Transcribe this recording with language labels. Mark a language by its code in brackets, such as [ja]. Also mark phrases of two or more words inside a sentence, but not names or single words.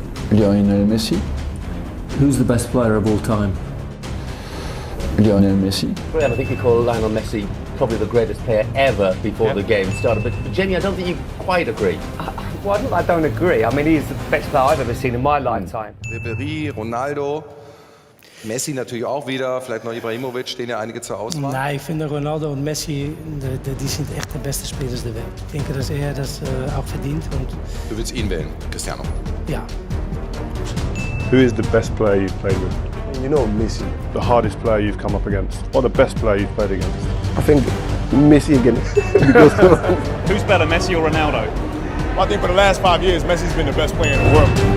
[en] Lionel Messi. Who's the best player of all time? Lionel Messi. I think you call Lionel Messi probably the greatest player ever before the game started, but Jamie, I don't think you quite agree. Well, I don't agree. I mean, he's the best player I've ever seen in my lifetime. [de] Ribéry, Ronaldo, Messi natürlich auch wieder, vielleicht noch Ibrahimovic, stehen ja einige zur Auswahl. [nl] Nee, ik vind Ronaldo en Messi, die zijn echt de beste spelers [de] der Welt. [nl] Ik denk dat er [de] das auch verdient. Du willst ihn wählen, Cristiano? Ja. [en] Who is the best player you've played with? You know Messi. The hardest player you've come up against? Or the best player you've played against? I think Messi again. Who's better, Messi or Ronaldo? Well, I think for the last 5 years, Messi's been the best player in the world.